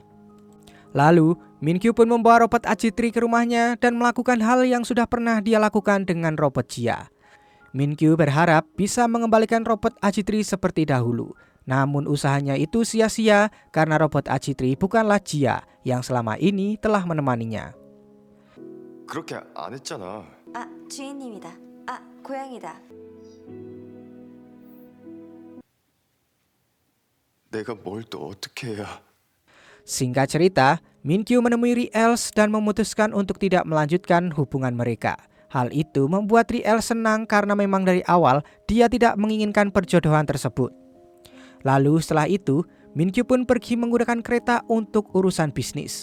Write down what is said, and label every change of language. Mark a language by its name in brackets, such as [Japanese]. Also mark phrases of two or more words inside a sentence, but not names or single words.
[Indonesian] Lalu, Min-kyu pun membawa robot AG3 ke rumahnya dan melakukan hal yang sudah pernah dia lakukan dengan robot Jia. Min-kyu berharap bisa mengembalikan robot AG3 seperti dahulu. Namun usahanya itu sia-sia karena robot AG3 bukanlah Jia yang selama ini telah menemaninya. [Korean] 그렇게 안 했잖아. 아, 주인님이다. 아, 고양이다. 내가 뭘 또 어떻게 해야? [Indonesian] Singkat cerita, Min-kyu menemui Ri-els dan memutuskan untuk tidak melanjutkan hubungan mereka. Hal itu membuat Ri-el senang karena memang dari awal dia tidak menginginkan perjodohan tersebut. Lalu setelah itu, Min-kyu pun pergi menggunakan kereta untuk urusan bisnis.